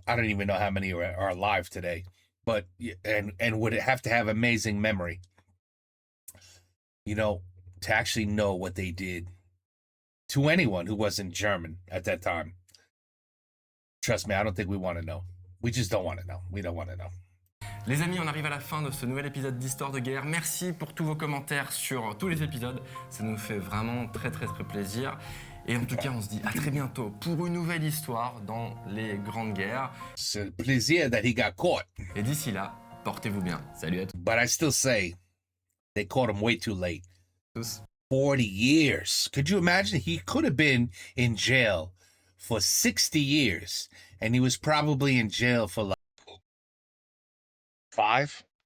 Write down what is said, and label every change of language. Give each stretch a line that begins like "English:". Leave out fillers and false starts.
English: I don't even know how many are alive today, but and would have to have amazing memory, to actually know what they did to anyone who wasn't German at that time. Trust me, I don't think we want to know. We just don't want to know. We don't want to know.
French: Les amis, on arrive à la fin de ce nouvel épisode d'Histoire de guerre. Merci pour tous vos commentaires sur tous les épisodes. Ça nous fait vraiment très très très plaisir. Et en tout cas, on se dit à très bientôt pour une nouvelle histoire dans les grandes guerres. C'est le plaisir
English: that he got caught.
French: Et d'ici là, portez-vous bien. Salut à tous.
English: But I still say, they caught him way too late.
French: Tous.
English: 40 years. Could you imagine? He could have been in jail for 60 years, and he was probably in jail for like 5.